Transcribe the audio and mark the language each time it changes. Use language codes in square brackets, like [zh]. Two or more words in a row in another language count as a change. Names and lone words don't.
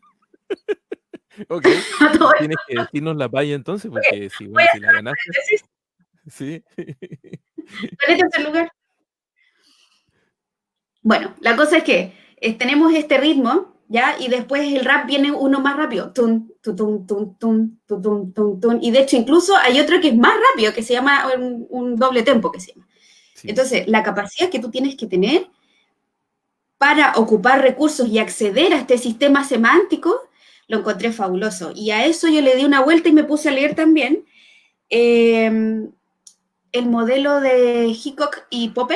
[es] Ok, A todo esto, tienes que decirnos la palla entonces, voy porque sí, voy bueno, a si la hacer un ganaste, paréntesis. sí. ¿Cuál es el tercer lugar? Bueno, la cosa es que tenemos este ritmo, ¿ya? Y después el rap viene uno más rápido. Tun, tutun, tun, tun, tutun, tun, tun. Y de hecho, incluso hay otro que es más rápido, que se llama un doble tempo, que se llama. Sí, Entonces, la capacidad que tú tienes que tener para ocupar recursos y acceder a este sistema semántico, lo encontré fabuloso. Y a eso yo le di una vuelta y me puse a leer también el modelo de Hickok y Popper,